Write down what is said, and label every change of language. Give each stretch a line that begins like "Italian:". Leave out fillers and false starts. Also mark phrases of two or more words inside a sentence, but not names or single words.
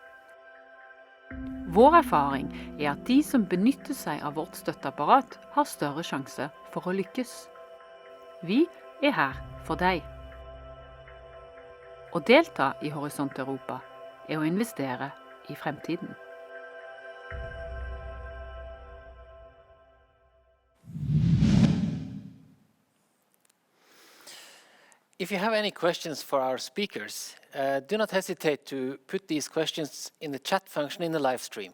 Norwegian: Vår erfaring at de som benytter seg av vårt støtteapparat har større sjanse for å lykkes. Vi her for deg. Å delta i Horisont Europa å investere i fremtiden.
English: If you have any questions for our speakers, do not hesitate to put these questions in the chat function in the live stream.